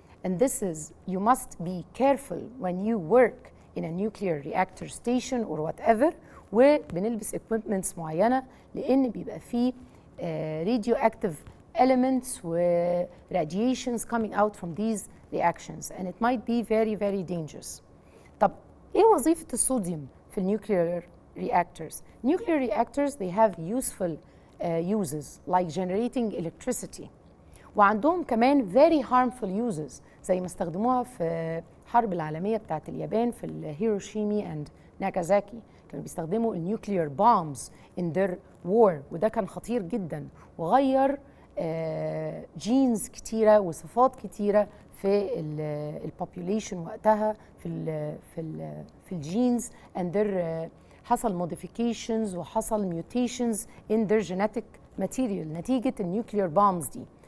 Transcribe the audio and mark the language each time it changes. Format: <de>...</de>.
<en>And this is, you must be careful when you work in a nuclear reactor station or whatever, وبنلبس equipments معينة</en> <ar>لأن بيبقى فيه</ar> <en>radioactive elements و radiations coming out from these reactions and it might be very very dangerous.</en> <ar>طب ايه وظيفة الصوديوم في nuclear reactors?</ar> <en>Nuclear reactors they have useful uses like generating electricity وعندهم كمان very harmful uses</en> <ar>زي ما استخدموها في الحرب العالمية بتاعت اليابان في هيروشيما</ar> <en>and Nagasaki.</en> <ar>كانوا بيستخدموا النيوكليير بومبز</ar> <en>in their war</en> <ar>وده كان خطير جدا وغير جينز كتيرة وصفات كتيرة في البوبوليشن وقتها في الجينز and their حصل modifications وحصل mutations in their genetic material نتيجة النيوكليير بومبز دي.</ar>